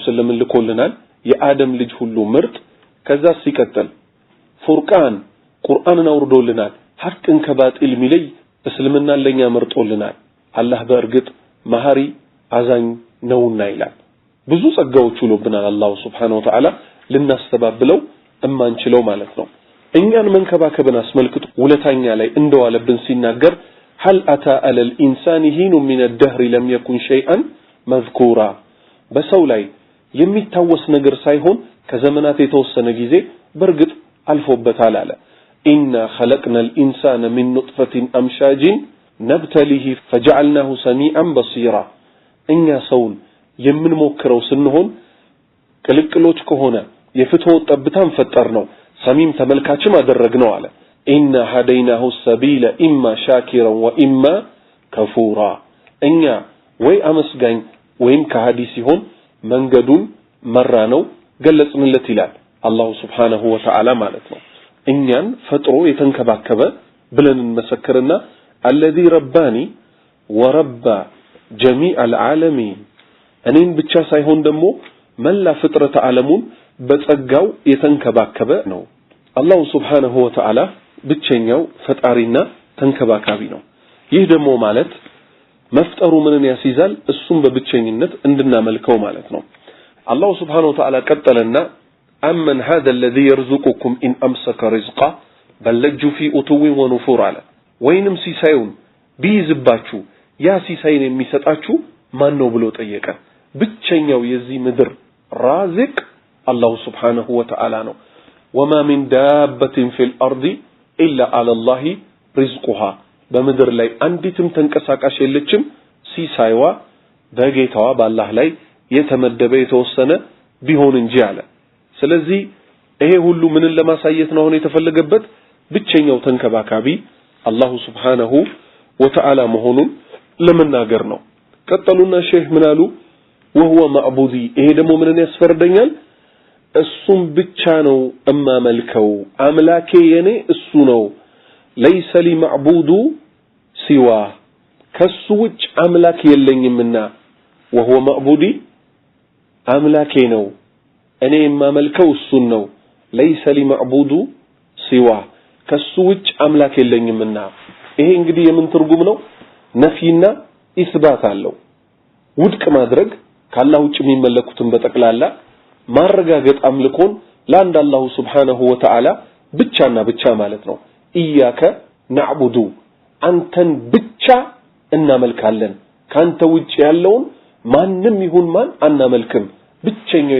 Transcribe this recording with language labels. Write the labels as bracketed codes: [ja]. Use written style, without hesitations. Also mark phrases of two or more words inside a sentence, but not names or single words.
[am] ወሰለም ልኮልናል የአደም ልጅ ሁሉ ምርጥ ከዛ ሲቀጥል ፉርቃን ቁርአንን አውርዶልናል ሐቅን ከባጢል ሚለይ እስልምና ለኛ መርጦልናል አላህ በእርግጥ መሐሪ አዛኝ ነውና ይላል ብዙ ጸጋዎች ሁሉብናል አላህ [ar] سبحانه وتعالى [am] ልናስተባብለው እማንችለው ማለት ነው እኛን መንከባከብን አስመልክቶ ውለታኛ ላይ እንደዋለብን ሲናገር [ar] هل أتى على الإنسان حين من الدهر لم يكن شيئا مذكورا [am] በሰው ላይ የሚታወስ ነገር ሳይሆን ከዘመናት የተወሰነ ጊዜ በርግጥ አልፎበታል አለ [ar] إنا خلقنا الإنسان من نطفة أمشاج نبتليه فجعلناه سميعا بصيرا [am] እኛ ሰውን የምንሞክረው ስንሆን ቅልቅሎች ከሆነ የፍትወ ጠብታን ፈጠርነው ሰሚም ተመልካችም አደረግነው አለ [ar] إنا هديناه السبيل إما شاكرا وإما كفورا [am] እኛ ወይ አመስጋኝ ወይም ከሃዲ ሲሆን መንገዱን መራነው ገለጽንለት ይላል አላህ [ar] سبحانه وتعالى [am] ማለት ነው እኛን ፈጥሮ የተንከባከበ ብለን እንመሰክርና [ar] الذي رباني وربى جميع العالمين [am] እኔን ብቻ ሳይሆን ደግሞ መላ ፍጥረት ዓለሙን በጸጋው የተንከባከበ ነው አላህ [ar] سبحانه وتعالى [am] ብቸኛው ፈጣሪና ተንከባካቢ ነው ይህ ደግሞ ማለት መፍጠሩ ምንን ያስይዛል እሱም በብቸኝነት እንድናመልከው ማለት ነው አላህ [ar] سبحانه وتعالى [am] ቀጠለና አመን [ar] هذا الذي يرزقكم إن أمسك رزقه بل لجوا في أتو ونفور على [am] ወይንም ሲሳዩን ቢይዝባችሁ ያ ሲሳይን የሚሰጣችሁ ማን ነው ብሎ ጠየቀ ብቸኛው የዚህ ምድር ራዚቅ አላህ [ar] سبحانه و [am] Ta'ala ነው [ar] وما من دابة في الأرض إلا على الله رزقها [am] በምድር ላይ አንዲትም ተንቀሳቃሽ የለችም ሲሳይዋ በጌታዋ በአላህ ላይ የተመደበ የተወሰነ ቢሆን እንጂ አለ ስለዚህ ይሄ ሁሉ ምንን ለማሳየት ነው የተፈለገበት ብቸኛው ተንከባካቢ አላህ [ar] سبحانه وتعالى [am] መሆኑን ለመናገር ነው ቀጠሉና ሼህ ምን አሉ [ar] وهو معبودي [am] ይሄ ደግሞ ምንን ያስፈርደኛል እሱም ብቻ ነው እማመልከው አምላኬ የኔ እሱ ነው [ar] ليس لي معبود سوى [am] ከሱ ውጭ አምላክ የለኝምና [ar] وهو معبودي [am] አምላኬ ነው እኔ የማመልከው እሱን ነው [ar] ليس لي معبود سوى [am] ከሱ ውጭ አምላክ የለኝምና ይሄ እንግዲህ የምን ትርጉም ነው ነፊና ኢስባት አለው ውድቅ ማድረግ ካላህ ውጭ የሚመለኩትን በጠቅላላ ማረጋገጥ አምልኮን ለአንድ አላህ [ar] سبحانه وتعالى [am] ብቻና ብቻ ማለት ነው [ar] إياك نعبد [am] አንተን ብቻ እናመልካለን ካንተ ውጭ ያለውን ማንንም ይሁን ማን አናመልክም ብቸኛው